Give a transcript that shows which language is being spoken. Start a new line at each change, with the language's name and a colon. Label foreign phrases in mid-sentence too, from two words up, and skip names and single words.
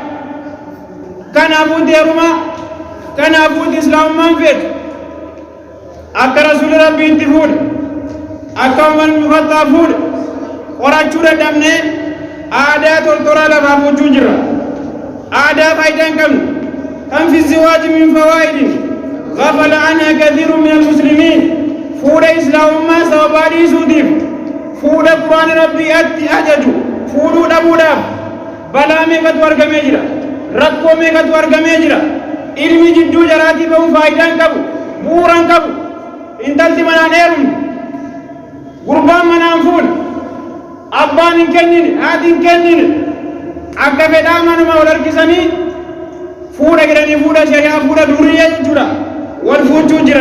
Oromo: Kanaafuu heerumaa, kanaafuu islaamummaan feetu akka rasuulli rabbii itti fuudhe, akka uummanni mufattaa fuudhe qorachuu dadhabnee aadaa tortoraa lafaa fuuchuu jirra. Aadaa faayidaa hin qabne kan fi
Arabic: زواج من فوائد غفل عنها كثير من المسلمين.
Oromo: fuudha islaamummaa sababaa dhiisuutiif fuudha quraan rabbiitti ajaju fuudhuu dhabuudhaaf balaa meeqatu argamee jira, rakkoo meeqatu argamee jira. Ilmi jidduu jaraatii ba'uun faayidaan qabu, bu'uuraan qabu. Intalti manaan heerumne, gurbaan manaan fuudhe, abbaan hin kennine, haati hin kennine, akka fedhaa manuma wal harkisanii fuudha jedhanii fuudha shari'aa fuudha durriyyee jechuudha wal fuuchuu jiran.